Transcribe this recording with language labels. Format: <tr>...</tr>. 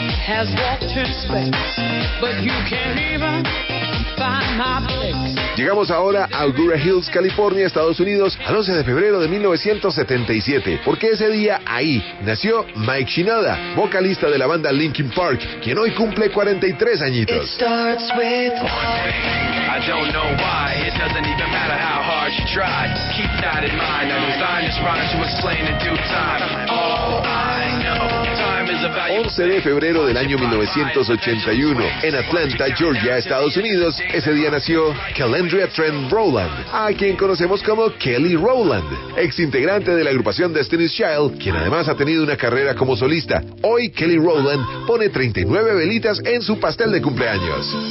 <en>Has walked in space, but you can't even find my place.</en> <es>Llegamos ahora a Agoura Hills, California, Estados Unidos, al 11 de febrero de 1977, porque ese día ahí nació Mike Shinoda, vocalista de la banda Linkin Park, quien hoy cumple 43 añitos.</es> <en>It starts with one thing. I don't know why, it doesn't even matter how hard you try. Keep that in mind, I'm designed to explain in due time. All I know, time is</en> <es>11 de febrero del año 1981, en Atlanta, Georgia, Estados Unidos, ese día nació Calandria Trent Rowland, a quien conocemos como Kelly Rowland, ex integrante de la agrupación Destiny's Child, quien además ha tenido una carrera como solista. Hoy Kelly Rowland pone 39 velitas en su pastel de cumpleaños.</es>